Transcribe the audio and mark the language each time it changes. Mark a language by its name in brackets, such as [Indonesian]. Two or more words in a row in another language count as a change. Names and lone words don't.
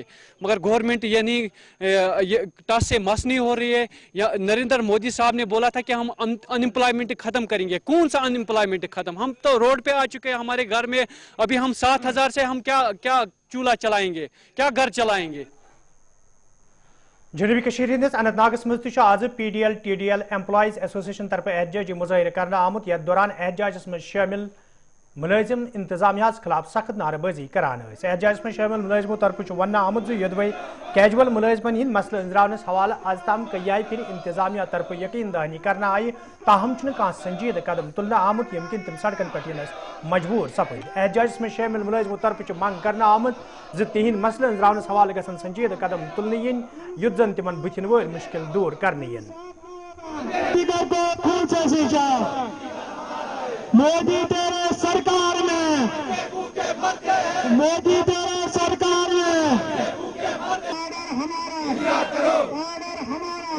[Hindi] मगर गवर्नमेंट ये नहीं, टच से मस नहीं हो रही है। या नरेंद्र मोदी साहब ने बोला था कि हम अनएम्प्लॉयमेंट खत्म करेंगे। कौन सा अनएम्प्लॉयमेंट खत्म? हम तो रोड पे आ चुके हैं। हमारे घर में अभी हम 7,000 से हम क्या चूल्हा चलाएंगे, क्या घर चलाएंगे? [Kashmiri] जनूबी कशीर हिंदिस अनंतनागस मज आज पीडीएल टीडीएल एम्प्लॉइज एसोसिएशन तरफ एहतजाजी मुजाहिर करने आमुत। यथ दौरान एहतजाजस मज शामिल मुलाजिम इंतजामिया खिलाफ सख्त नारेबाजी करान। एहतजाजस मज शामिल मुलाजिमों तरफ वन आमुत जो यदवै कैजुअल मुलाजिमन हिंद मसले अंजरावनस हवाले आज तम कई फिर इंतजामिया तरफ यकीन दहानी करना आई, ताहम कह संजीद कदम तुलना आमुत यम किन तम सड़कन पे मजबूर सपद। एहतजाजस मज शामिल मुलाजिमों तरफ मंग करना आमुत जो तिहंद मसले अंजरावनस हवाले गसन संजीद कदम तुलने इन युद्ध जन तिमन बुथिन वल मुश्किल दूर करने इन। [Hindi] मोदी तेरे सरकार में, मोदी तेरे सरकार में ऑर्डर हमारा, ऑर्डर हमारा।